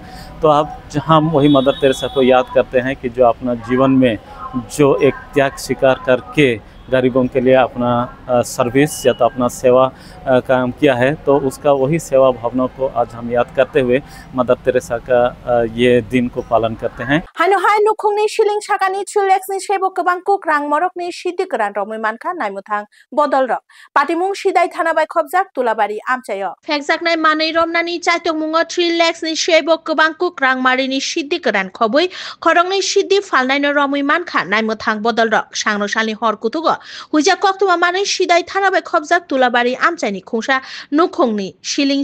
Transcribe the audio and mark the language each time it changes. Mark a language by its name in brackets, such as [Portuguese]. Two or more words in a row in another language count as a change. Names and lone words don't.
[Hindi] तो अब हम वही मदर तेरेसा को याद करते हैं कि जो अपना जीवन में जो एक त्याग स्वीकार करके गरीबों के लिए अपना सर्विस या तो अपना सेवा काम किया है, तो उसका वही सेवा भावना को आज हम याद करते हुए मदर तेरेसा का ये दिन को पालन करते हैं। [Kok Borok] हानो हाय नुखुंगनि शिलिं सागानि 3 lakhsनि सेबो गोबां कुक्रां मरकनि सिद्धि गोरान रमै मानखा नायमुथां बदल रक पाटिमुं सिदाय थाना बाय खबजाक तुलाबारि आमचायो फेकजाकनाय मानै रमनानि चाइतमुङो 3 lakhsनि सेबो गोबां कुक्रां मारिनि सिद्धि गोरान खबै खरंनि सिद्धि फालनायनो रमै मानखा नायमुथां बदल रक सांनोसालनि हरकुथुगो हुइजा कक्तुमा मानै सिदाय थाना बाय खबजाक तुलाबारि आमचायनि खुंसा नुखुंगनि शिलिं